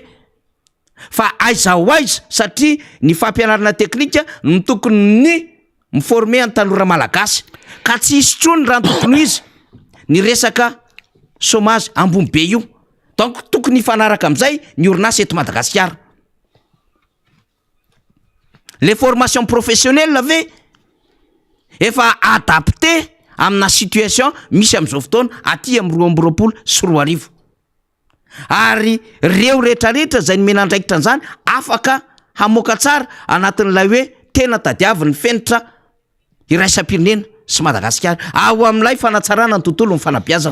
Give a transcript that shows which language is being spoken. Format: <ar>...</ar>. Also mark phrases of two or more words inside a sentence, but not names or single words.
<mg>Fa aiza ho aiza, satria ny fampianarana teknika no tokony ny miforme ny tanora malagasy, ka tsy hisy tsony raha tokony izy ny resaka chômage ambony be io. Donc tokony hifanaraka am'izay ny orinasa eto Madagasikara.</mg> <fr>Les formations professionnelles</fr> <mg>ve efa adapté amina situation misy am'izao fotoana aty amin'ny 2024. Ary reo rehetrarehetra zay nomena andraikitra an'izany afaka hamoaka tsara anatin'ilay hoe tena tadiavin'ny fenitra iraisam-pirenena sy Madagasikara ao amin'ilay fanatsarana ny tontolo ny fanabeazana.</mg>